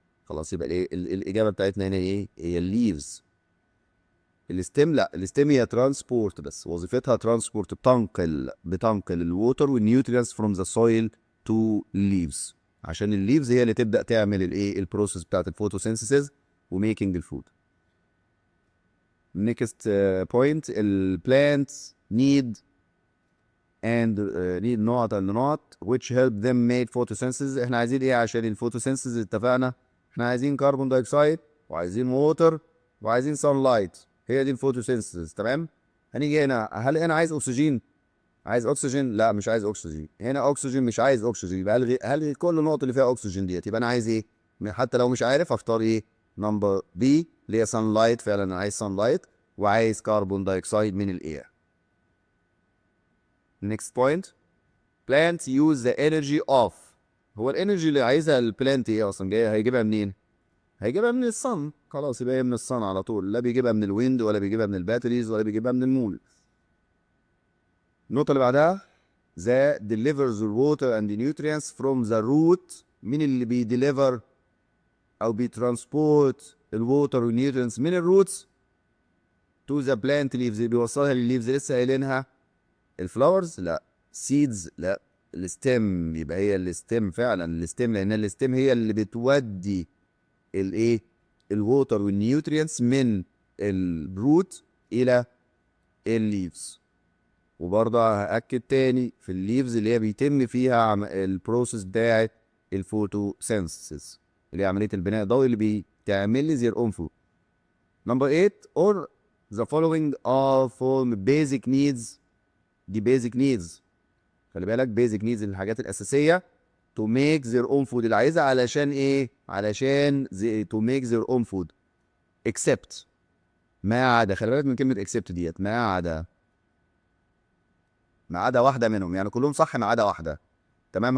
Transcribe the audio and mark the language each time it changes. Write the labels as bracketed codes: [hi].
[ar] خلاص، يبقى الايه الاجابه بتاعتنا هنا ايه؟ هي الليفز. الستيم لا، الستيم هي ترانسبورت، بس وظيفتها ترانسبورت، بتنقل الووتر والنيوترينز [en] from the soil to leaves, [ar] عشان الليفز هي اللي تبدا تعمل الايه؟ البروسيس بتاعت الفوتوسينثيسيس وميكنج الفود. [en] Next point, البلانتس need نقط which help them make photosynthesis. [ar] احنا عايزين ايه عشان الفوتوسينثيسيس؟ اتفقنا احنا عايزين كربون دايوكسيد وعايزين ووتر وعايزين سان لايت. هي دي الفوتوسينثيسيس، تمام. هنيجي هنا، هل انا عايز اكسجين؟ عايز اكسجين؟ لا، مش عايز اكسجين. هنا اكسجين، مش عايز اكسجين. يبقى هلغي كل النقط اللي فيها اكسجين ديت. يبقى انا عايز ايه؟ حتى لو مش عارف اختار ايه؟ نمبر بي اللي هي سان لايت. فعلا انا عايز سان لايت وعايز كربون دايوكسيد من الاير. [en] next point، plants use the energy of. [ar] هو الانرجي اللي عايزها البلانت ايه اصلا؟ جايه هيجيبها منين؟ هيجيبها من الصن. خلاص، يبقى هي من الصن على طول. لا بيجيبها من الويند ولا بيجيبها من الباتريز ولا بيجيبها من المول. النقطه اللي بعدها [en] the delivers the water and the nutrients from the root. [ar] مين اللي بيديليفر او بيترانسبورت الووتر والنيوترينتس من الروتس [en] to the plant leaves؟ [ar] اللي بيوصلها للليفز لسه قايلينها. الفلاورز؟ لا. سيدز؟ لا. الستيم. يبقى هي الستيم فعلا، الستيم، لان الستيم هي اللي بتودي الايه؟ الووتر والنيوترينتس من الروت الى الليفز. وبرضه هاكد تاني في الليفز اللي هي بيتم فيها البروسيس بتاعت الفوتوسينثيسيس اللي هي عمليه البناء الضوئي اللي بتعمل لي زي اون فود. [en] Number 8 or the following are from basic needs. دي basic needs، [ar] خلي بالك basic needs الحاجات الاساسيه [en] to make their own food، [ar] اللي عايزها علشان ايه؟ علشان to make their own food except ما عدا، خلي بالك من كلمه except ديت، ما عدا واحده منهم، يعني كلهم صح ما عدا واحده. تمام.